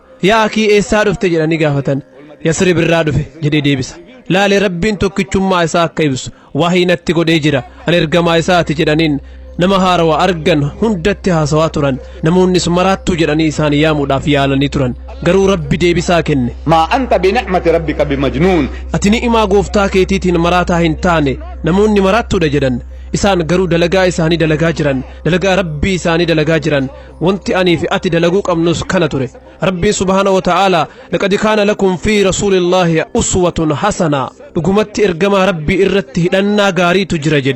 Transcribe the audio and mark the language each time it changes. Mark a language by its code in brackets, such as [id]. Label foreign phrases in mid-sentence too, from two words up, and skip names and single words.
[om] Yaa akii eessaa dhufte jedhanii gaafatan. Yasrib irraa dhufe jedhee deebisa. Laali Rabbiin tokkichummaa isaa akka ibsu wahii natti godhee jira an ergamaa isaati jedhaniin. Nama haarawaa argan hundatti haasawaa turan namoonnis maraattuu jedhanii isaan yaamuudhaaf yaalanii turan garuu Rabbi deebisaa kenne. [ar] ما أنت بنعمة ربك بمجنون. [om] Ati ni'imaa gooftaa keetiitiin maraataa hin taane namoonni maraattuudha jedhan isaan garuu dalagaa isaanii dalagaa jiran dalagaa Rabbii isaanii dalagaa jiran wanti anii fi ati dalaguu qabnus kana ture. [ar] Rabbii سبحانه وتعالى لقد كان لكم في رسول الله أسوة حسنة [om] dhugumatti ergamaa Rabbii irratti hidhannaa gaariitu jira jedhe.